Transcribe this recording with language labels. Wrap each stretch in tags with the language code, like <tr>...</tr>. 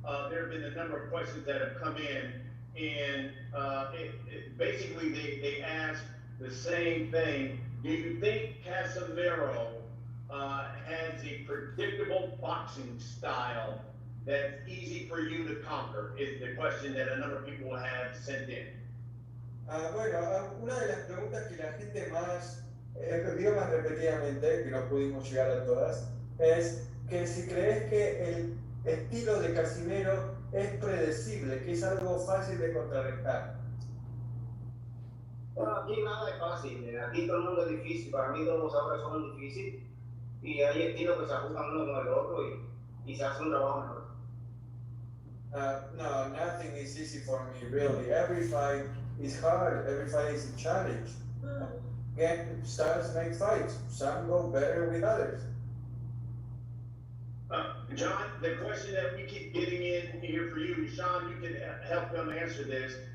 <en>There have been a number of questions that have come in, and basically they ask the same thing. Do you think Casimero has a predictable boxing style that's easy for you to conquer? Is the question that a number of people have sent in.</en> <es>Una de las preguntas que la gente más dio más repetidamente, que no pudimos llegar a todas, es que si crees que el estilo de Casimero es predecible, que es algo fácil de contrarrestar. Bueno, aquí nada es fácil, aquí todo el mundo es difícil, para mí todos los boxeadores son difíciles y hay estilos que se ajustan uno con el otro y se hace un trabajo mejor.</es> <en>No, nothing is easy for me, really. Every fight is hard, every fight is a challenge. Again, styles make fights, some go better with others. John, the question that we keep getting in here for you, Sean, you can help them answer this.</en>